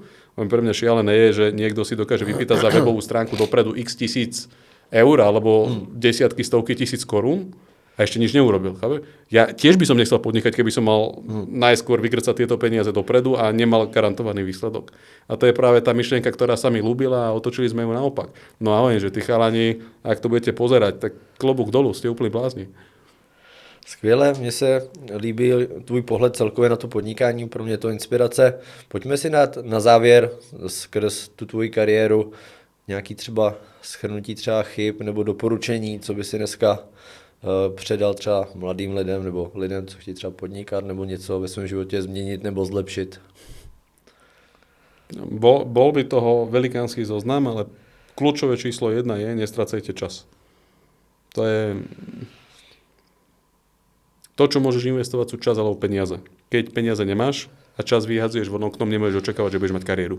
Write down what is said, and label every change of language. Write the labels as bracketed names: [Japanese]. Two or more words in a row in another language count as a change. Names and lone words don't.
[Slovak] Pre mňa šialené je, že niekto si dokáže vypýtať za webovú stránku dopredu x tisíc eur alebo desiatky, stovky tisíc korún a ešte nič neurobil. Chápe? Ja tiež by som nechcel podnikať, keby som mal najskôr vygrcať tieto peniaze dopredu a nemal garantovaný výsledok. A to je práve tá myšlienka, ktorá sa mi ľúbila, a otočili sme ju naopak. No a hovorím, že tí chalani, ak to budete pozerať, tak klobúk dolu, ste úplne blázni. [Czech] Skvěle, mně se líbí tvůj pohled celkově na to podnikání, pro mě je to inspirace. Pojďme si dát na závěr skrz tu tvoji kariéru nějaký třeba shrnutí třeba chyb nebo doporučení, co by si dneska předal třeba mladým lidem nebo lidem, co chtějí třeba podnikat nebo něco ve svém životě změnit nebo zlepšit. [Slovak] Bol by toho velikánsky zoznam, ale kľúčové číslo 1 je, nestracajte čas. To je... To, čo môžeš investovať, sú čas alebo peniaze. Keď peniaze nemáš a čas vyhadzuješ von oknom, nemôžeš očakávať, že budeš mať kariéru.